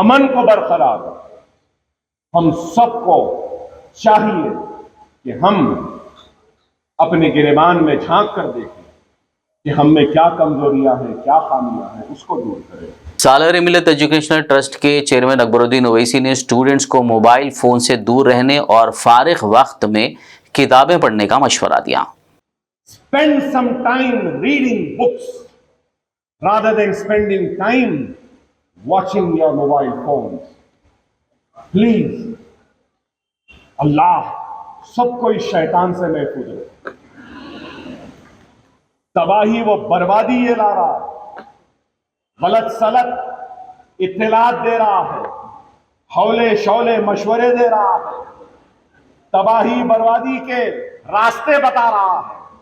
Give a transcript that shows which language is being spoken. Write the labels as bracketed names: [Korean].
[Hindi] अमन को बरकरार रखो। हम सबको चाहिए कि हम अपने गिरेबान में झांक कर देखें कि हम में क्या कमजोरियां हैं, क्या खामियां हैं, उसको दूर करें। सालारे मिल्लत एजुकेशनल ट्रस्ट के चेयरमैन अकबरुद्दीन ओवैसी ने स्टूडेंट्स को मोबाइल फोन से दूर रहने और फारिग वक्त में किताबें पढ़ने का मशवरा दिया। [English] Spend some time reading books rather than spending time watching your mobile phones. [Hindi] Please, अल्लाह सबको इस शैतान से महफूज रखे। तबाही व बर्बादी ये ला रहा है, गलत सलत इत्तलात दे रहा है, हौले शौले मशवरे दे रहा है, तबाही बर्बादी के रास्ते बता रहा है।